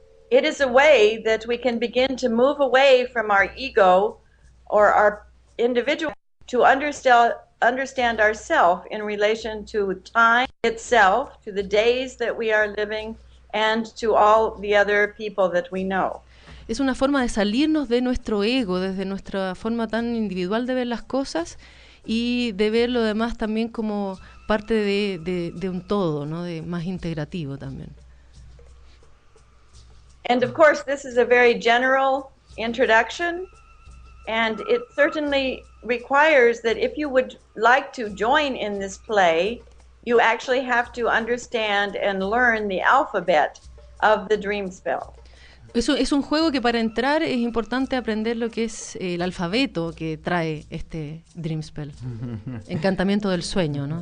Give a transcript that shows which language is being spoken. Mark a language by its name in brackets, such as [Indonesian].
[English] It is a way that we can begin to move away from our ego or our individual to understand ourselves in relation to time itself, to the days that we are living, and to all the other people that we know. [Spanish] Es una forma de salirnos de nuestro ego, desde nuestra forma tan individual de ver las cosas y de ver lo demás también como parte de un todo, ¿no? Más integrativo también. [English] And of course, this is a very general introduction, and it certainly requires that if you would like to join in this play, you actually have to understand and learn the alphabet of the Dreamspell. [Spanish] Es un juego que para entrar es importante aprender lo que es el alfabeto que trae este Dreamspell. Encantamiento del sueño, ¿no?